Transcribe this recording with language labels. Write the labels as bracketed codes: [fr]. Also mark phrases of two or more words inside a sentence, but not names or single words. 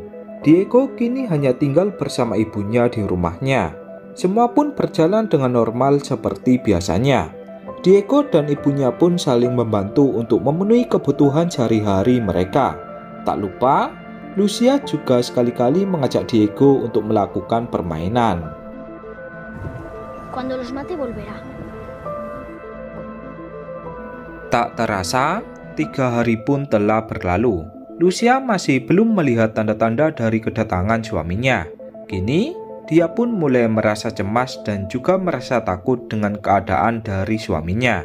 [id] Diego kini hanya tinggal bersama ibunya di rumahnya. Semua pun berjalan dengan normal seperti biasanya. Diego dan ibunya pun saling membantu untuk memenuhi kebutuhan sehari-hari mereka. Tak lupa, Lucia juga sekali-kali mengajak Diego untuk melakukan permainan. [es] Cuando los mate volverá. [id] Tak terasa, 3 hari pun telah berlalu. Lucia masih belum melihat tanda-tanda dari kedatangan suaminya. Kini, dia pun mulai merasa cemas dan juga merasa takut dengan keadaan dari suaminya.